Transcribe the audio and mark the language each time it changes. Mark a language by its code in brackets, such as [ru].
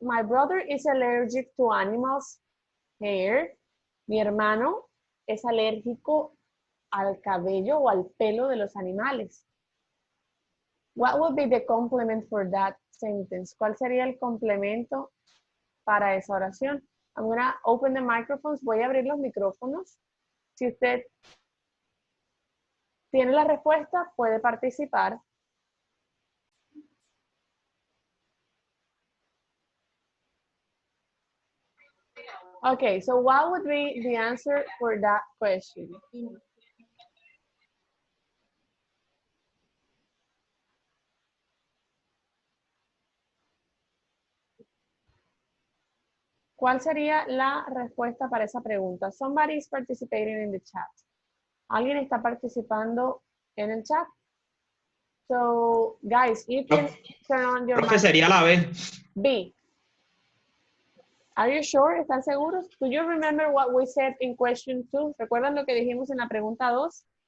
[en] My brother is allergic to animals' hair. [es] Mi hermano es alérgico al cabello o al pelo de los animales. [en] What would be the complement for that sentence? [es] ¿Cuál sería el complemento para esa oración? [en] I'm going to open the microphones. [es] Voy a abrir los micrófonos. Si usted tiene la respuesta, puede participar. [en] Okay, so what would be the answer for that question? [es] ¿Cuál sería la respuesta para esa pregunta? [en] Somebody is participating in the chat. [es] ¿Alguien está participando en el chat? [en] So, guys, you can turn on your [es] Profe, [en] mic. [es] sería la B. [en] B. Are you sure? [es] ¿Están seguros? [en] Do you remember what we said in question 2? [es] ¿Recuerdan lo que dijimos en la pregunta 2?